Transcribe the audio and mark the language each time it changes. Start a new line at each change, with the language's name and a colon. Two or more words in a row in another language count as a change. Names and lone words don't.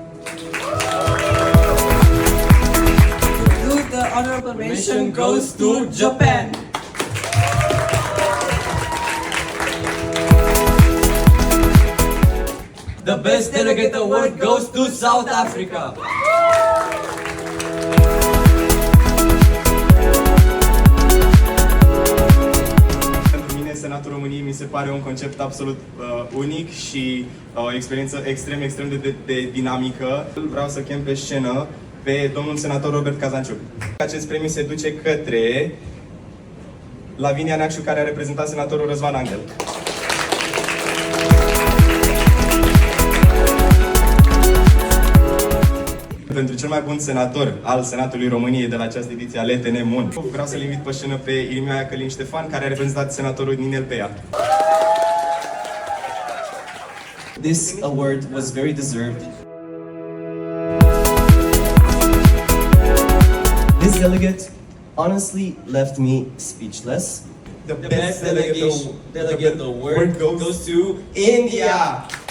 English: The honorable mention goes to Japan. The best delegate award goes to South Africa.
Romanian: Pentru mine, Senatul României mi se pare un concept absolut unic și o experiență extrem de dinamică. Vreau să chem pe scenă pe domnul senator Robert Cazanciuc. Acest premiu se duce către Lavinia Neacșu, care a reprezentat senatorul Răzvan Angel. Pentru cel mai bun senator al Senatului României de la această ediție a LTN MUN, vreau să-l invit pe scenă pe Irimia Călin Ștefan, care a reprezentat senatorul Ninel Peia.
English: This award was very deserved. This delegate honestly left me speechless. The best delegate award goes to India!